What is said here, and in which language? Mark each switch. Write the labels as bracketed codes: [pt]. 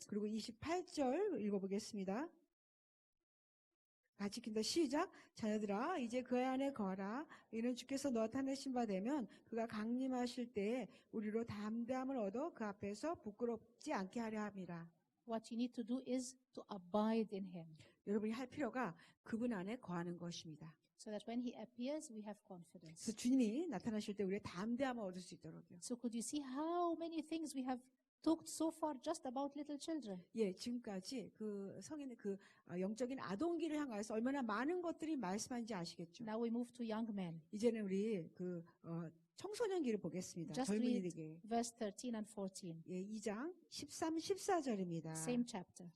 [ko] 그리고 28절 읽어보겠습니다. 같이 읽습니다. 시작. 자녀들아 이제 그 안에 거하라. 이는 주께서 나타내신 바 되면 그가 강림하실 때에 우리로 담대함을 얻어 그 앞에서 부끄럽지 않게 하려 함이라. [en] What you need to do is to abide in him. [ko] 여러분이 할 필요가 그분 안에 거하는 것입니다. [en] So that when he appears, we have confidence. [ko] 그래서 주님이 나타나실 때 우리의 담대함을 얻을 수 있도록요. [en] So could you see how many things we have talked so far just about little children? [ko] 예, 지금까지 그 성인의 그 영적인 아동기를 향해서 얼마나 많은 것들이 말씀하는지 아시겠죠? [en] Now we move to young men. [ko] 이제는 우리 그 청소년기를 보겠습니다. [en] Just read [ko] 젊은이에게. [en] verse 13 and 14. [ko] 예, 2장 13, 14절입니다. [en] Same chapter.